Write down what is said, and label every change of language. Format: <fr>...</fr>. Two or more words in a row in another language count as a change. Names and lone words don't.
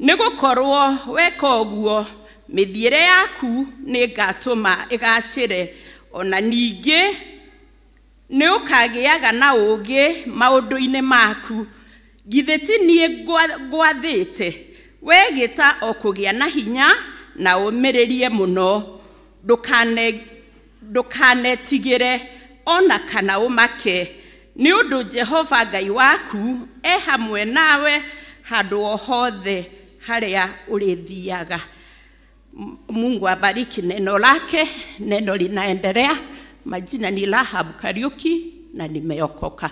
<ki>nigukorwo weka uguo mithiire yaku ni ngatuma igacire ona ningi ni ukagiaga na ugi maundu-ini maku githeti nie gwathite wegita okugia na hinya na umiririe muno ndukanetigire ona kana umake ni undu Jehova Ngai waku hamwe nawe handu hothe haria urithiaga.</ki> <sw>Mungu abariki neno lake. Neno linaendelea. Majina ni Rahab Kariuki na nimeokoka.</sw>